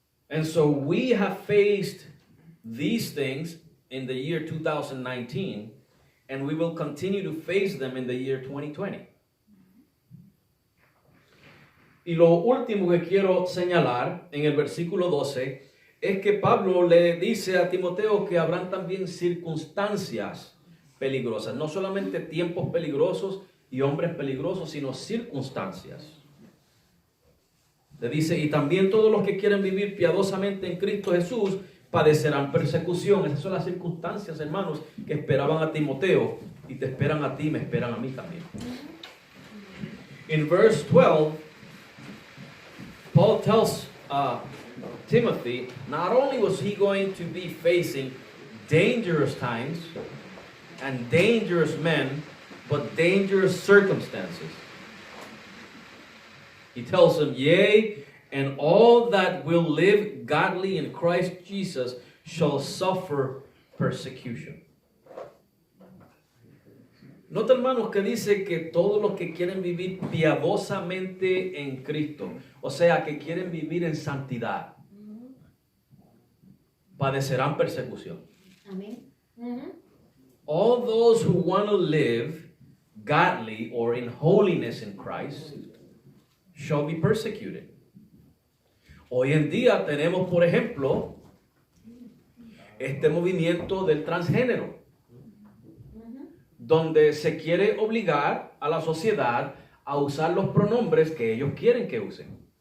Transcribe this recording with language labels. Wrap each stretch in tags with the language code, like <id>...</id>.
<en>And so we have faced these things in the year 2019, and we will continue to face them in the year 2020.</en> <es>Y lo último que quiero señalar en el versículo 12 es que Pablo le dice a Timoteo que habrán también circunstancias peligrosas, no solamente tiempos peligrosos y hombres peligrosos, sino circunstancias. Le dice, y también todos los que quieren vivir piadosamente en Cristo Jesús padecerán persecución. Esas son las circunstancias, hermanos, que esperaban a Timoteo y te esperan a ti, me esperan a mí también.</es> <en>In verse 12, Paul tells Timothy, not only was he going to be facing dangerous times and dangerous men, but dangerous circumstances. He tells him, yea, and all that will live godly in Christ Jesus shall suffer persecution.</en> <es>Nota, hermanos, que dice que todos los que quieren vivir piadosamente en Cristo, o sea, que quieren vivir en santidad, padecerán persecución. Amén.</es> <en>All those who want to live godly or in holiness in Christ shall be persecuted.</en> <es>Hoy en día tenemos, por ejemplo, este movimiento del transgénero, donde se quiere obligar a la sociedad a usar los pronombres que ellos quieren que usen.</es>